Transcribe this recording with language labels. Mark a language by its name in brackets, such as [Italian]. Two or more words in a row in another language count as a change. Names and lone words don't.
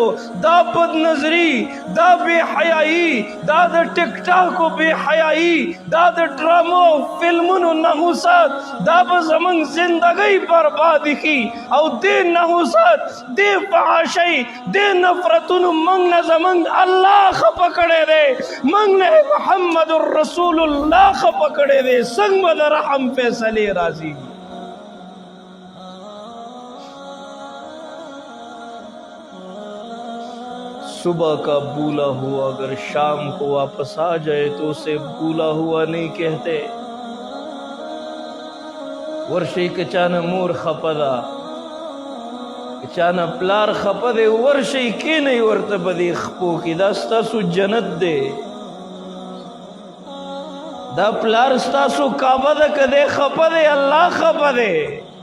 [Pashto] دا بد نظری، دا بے حیايي، دا د ټیک ټاکو بے حیايي، دا د ډرامو فلمونو نحوست، دا به زمونږ زندګۍ برباد کی. او دې نحوست، دې فحاشۍ، دې نفرتونو موږ نه زمونږ الله خفه کړی دی، موږ نه محمد رسول الله خفه کړی دی. څنګه به د رحم فیصلې راځي؟ [Urdu] صبح کا بھولا ہوا اگر شام کو واپس آ جائے تو اسے بھولا ہوا نہیں کہتے. [Pashto] ورشي که چانه مور خفه ده، که چانه پلار خفه دی، ورشي کینئ ورته په دې خپو کې، دا ستاسو جنت دی. دا پلار ستاسو کعبه ده، که دی خفه دی الله خفه دی.